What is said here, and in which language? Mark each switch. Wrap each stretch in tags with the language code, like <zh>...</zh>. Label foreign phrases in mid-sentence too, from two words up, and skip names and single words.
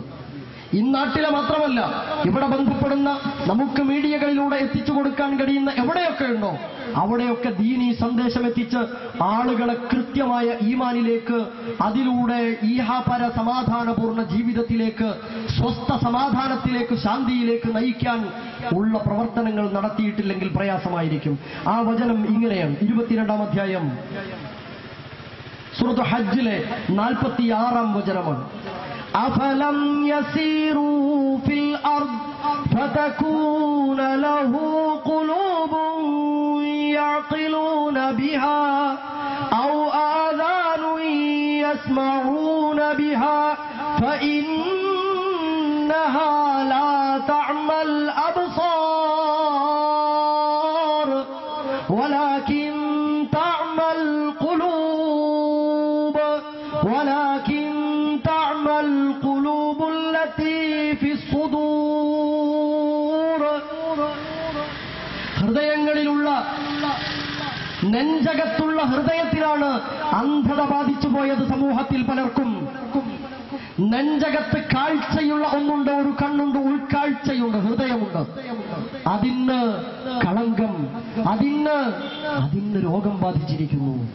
<ml>ഇന്നാട്ടിലെ മാത്രമല്ല, ഇവിടെ ബന്ധപ്പെടുന്ന നമുക്ക് മീഡിയകളിലൂടെ എത്തിച്ചു കൊടുക്കാൻ കഴിയുന്ന എവിടെയൊക്കെ ഉണ്ടോ അവിടെയൊക്കെ ദീനീ സന്ദേശം എത്തിച്ച് ആളുകളെ കൃത്യമായ ഈമാനിലേക്ക്, അതിലൂടെ ഈഹാപര സമാധാനപൂർണ്ണ ജീവിതത്തിലേക്ക്, സ്വസ്ഥ സമാധാനത്തിലേക്ക്, ശാന്തിയിലേക്ക് നയിക്കാൻ ഉള്ള പ്രവർത്തനങ്ങൾ നടത്തിയിട്ടില്ലെങ്കിൽ പ്രയാസമായിരിക്കും. ആ വചനം ഇങ്ങനെയാണ്, 22-ാം അധ്യായം സൂറത്ത് ഹജ്ജിലെ 46-ാം വചനമാണ്.</ml> <ar>أفلم يسيروا في الأرض فتكون له قلوب يعقلون بها أو آذان يسمعون بها فإنها لا تعمى الأبصار ولكن تعمى القلوب القلوب التي في الصدور.</ar> <ml>ഹൃദയങ്ങളിലുള്ള, നെഞ്ചകത്തുള്ള ഹൃദയത്തിലാണ് അന്ധത ബാധിച്ചു പോയത് സമൂഹത്തിൽ പലർക്കും. നെഞ്ചകത്ത് കാഴ്ചയുള്ള ഒന്നുണ്ട്, ഒരു കണ്ണുണ്ട്, ഉൾക്കാഴ്ചയുണ്ട്, ഹൃദയമുണ്ട്. അതിന് കളങ്കം, അതിന് രോഗം ബാധിച്ചിരിക്കുന്നു.</ml>